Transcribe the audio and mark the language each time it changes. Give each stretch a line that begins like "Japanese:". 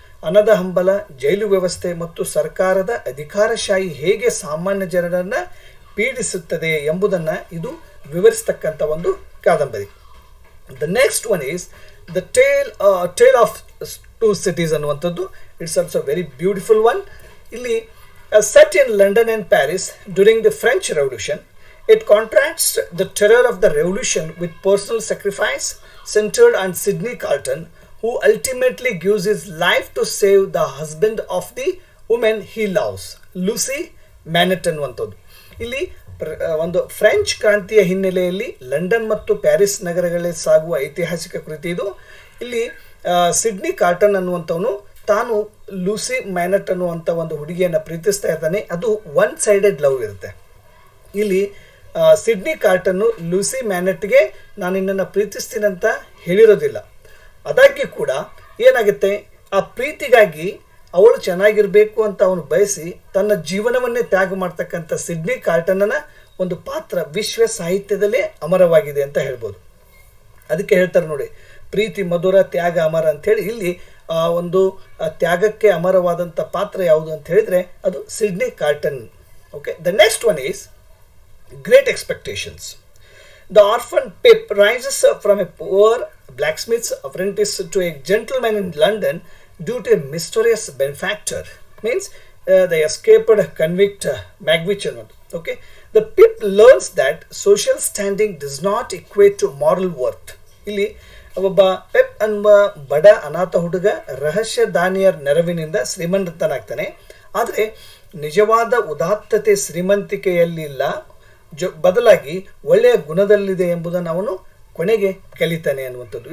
Kannada: ಹಣದ ಹಂಬಲ, ಜೈಲು ವ್ಯವಸ್ಥೆ ಮತ್ತು ಸರ್ಕಾರದ ಅಧಿಕಾರಶಾಹಿ ಹೇಗೆ ಸಾಮಾನ್ಯ ಜನರನ್ನು ಪೀಡಿಸುತ್ತದೆ ಎಂಬುದನ್ನು ಇದು ವಿವರಿಸ್ತಕ್ಕಂಥ ಒಂದು ಕಾದಂಬರಿ.
English: the next one is the tale of two cities
Kannada: ಅನ್ನುವಂಥದ್ದು.
English: It's also very beautiful one.
Kannada: ಇಲ್ಲಿ
English: Set in London and Paris during the French revolution. It contrasts the terror of the revolution with personal sacrifice centered on Sidney Carton, who ultimately gives his life to save the husband of the woman he loves, Lucy Manet
Kannada: ಅನ್ನುವಂಥದ್ದು. ಇಲ್ಲಿ ಒಂದು French ಕ್ರಾಂತಿಯ ಹಿನ್ನೆಲೆಯಲ್ಲಿ London ಮತ್ತು Paris ನಗರಗಳಲ್ಲಿ ಸಾಗುವ ಐತಿಹಾಸಿಕ ಕೃತಿ ಇದು. ಇಲ್ಲಿ ಸಿಡ್ನಿ ಕಾರ್ಟನ್ ಅನ್ನುವಂಥವನು ತಾನು ಲೂಸಿ ಮ್ಯಾನೆಟ್ ಅನ್ನುವಂಥ ಒಂದು ಹುಡುಗಿಯನ್ನು ಪ್ರೀತಿಸ್ತಾ ಇರ್ತಾನೆ. ಅದು
English: one sided love
Kannada: ಇರುತ್ತೆ. ಇಲ್ಲಿ ಸಿಡ್ನಿ ಕಾರ್ಟನ್ನು ಲೂಸಿ ಮ್ಯಾನೆಟ್ಗೆ ನಾನು ನಿನ್ನನ್ನು ಪ್ರೀತಿಸ್ತೀನಂತ ಹೇಳಿರೋದಿಲ್ಲ. ಅದಾಗಿ ಕೂಡ ಏನಾಗುತ್ತೆ, ಆ ಪ್ರೀತಿಗಾಗಿ ಅವಳು ಚೆನ್ನಾಗಿರಬೇಕು ಅಂತ ಅವನು ಬಯಸಿ ತನ್ನ ಜೀವನವನ್ನೇ ತ್ಯಾಗ ಮಾಡ್ತಕ್ಕಂಥ ಸಿಡ್ನಿ ಕಾರ್ಟನ್ನ ಒಂದು ಪಾತ್ರ ವಿಶ್ವ ಸಾಹಿತ್ಯದಲ್ಲೇ ಅಮರವಾಗಿದೆ ಅಂತ ಹೇಳ್ಬೋದು. ಅದಕ್ಕೆ ಹೇಳ್ತಾರೆ ನೋಡಿ, ಪ್ರೀತಿ ಮಧುರ, ತ್ಯಾಗ ಅಮರ ಅಂಥೇಳಿ. ಇಲ್ಲಿ ಒಂದು ತ್ಯಾಗಕ್ಕೆ ಅಮರವಾದಂಥ ಪಾತ್ರ ಯಾವುದು ಅಂತ ಹೇಳಿದರೆ ಅದು Sydney carton.
English: Okay, the next one is Great Expectations. The orphan Pip rises up from a poor blacksmith's apprentice to a gentleman in London due to a mysterious benefactor. Means the escaped convict Magwitch. Okay, the Pip learns that social standing does not equate to moral worth.
Kannada: ಇಲ್ಲಿ ಒಬ್ಬ Pep ಅನ್ನುವ ಬಡ ಅನಾಥ ಹುಡುಗ ರಹಸ್ಯ ದಾನಿಯರ ನೆರವಿನಿಂದ ಶ್ರೀಮಂತನಾಗ್ತಾನೆ. ಆದರೆ ನಿಜವಾದ ಉದಾತ್ತತೆ ಶ್ರೀಮಂತಿಕೆಯಲ್ಲಿಲ್ಲ, ಬದಲಾಗಿ ಒಳ್ಳೆಯ ಗುಣದಲ್ಲಿದೆ ಎಂಬುದನ್ನು ಅವನು ಕೊನೆಗೆ ಕಲಿತಾನೆ ಅನ್ನುವಂಥದ್ದು.